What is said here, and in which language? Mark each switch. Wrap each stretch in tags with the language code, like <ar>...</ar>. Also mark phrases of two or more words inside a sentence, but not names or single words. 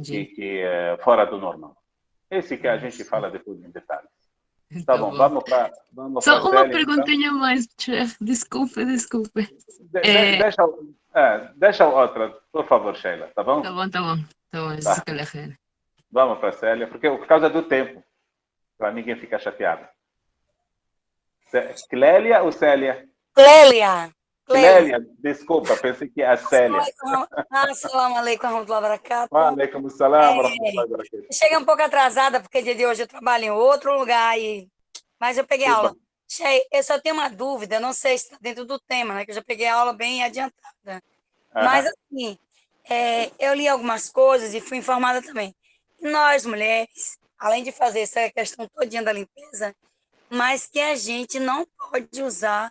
<pt>Entendi. que é fora do normal. Esse que a gente fala depois em detalhes. Tá Tá bom, bom. vamos para Só a uma Célia, então. perguntinha mais, chefe. Desculpe. É, Deixa outra, por favor, Sheila, tá bom? tá bom. Tá bom, Tá.</pt> <ar>جزاك الله خير.</ar> <pt>Vamos para a Célia, porque por causa do tempo, para ninguém ficar chateado. Clélia ou Célia? Clélia. Clélia, desculpa, pensei que é a Célia.</pt> <ar>السلام عليكم ورحمة الله وبركاته. عليكم السلام ورحمة الله وبركاته.</ar> <pt>Cheguei um pouco atrasada, porque dia de hoje eu trabalho em outro lugar, mas eu peguei Tudo aula. bom. Shei, eu só tenho uma dúvida, não sei se está dentro do tema, né? Que eu já peguei a aula bem adiantada. Mas, Aham. assim, eu li algumas coisas e fui informada também. Nós, mulheres, além de fazer essa questão todinha da limpeza, mas que a gente não pode usar.</pt>